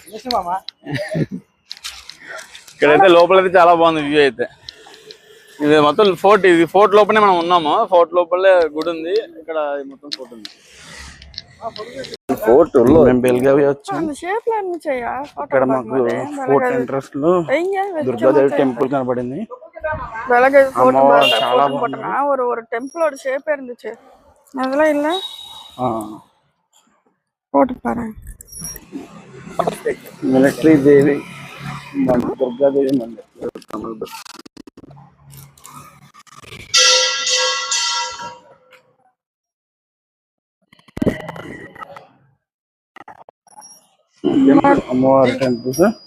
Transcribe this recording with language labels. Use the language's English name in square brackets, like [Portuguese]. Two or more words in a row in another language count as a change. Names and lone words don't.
[Telugu] ఇక్కడైతే లోపలైతే చాలా బాగుంది వ్యూ అయితే ఇది మొత్తం ఫోర్ట్ ఇది ఫోర్ట్ లోపలే మనం ఉన్నాము ఫోర్ట్ లోపలే గుడి ఉంది ఇక్కడ మొత్తం ఫోర్ట్ ఉంది ఫోర్ట్ లో మేము బెల్గావి వచ్చాం ఇక్కడ మాకు [English] fort entrance [Telugu] లో దుర్గాదేవి టెంపుల్ కనబడింది [Tamil] చాలా ஒரு [English] templeோட shape [Tamil] இருந்துச்சு அதெல்லாம் இல்ல போட்டு பாரு [Telugu] మిలిటరీ దేవి దుర్గాదేవి మందిర్ అమ్మవారి టెంపుల్స్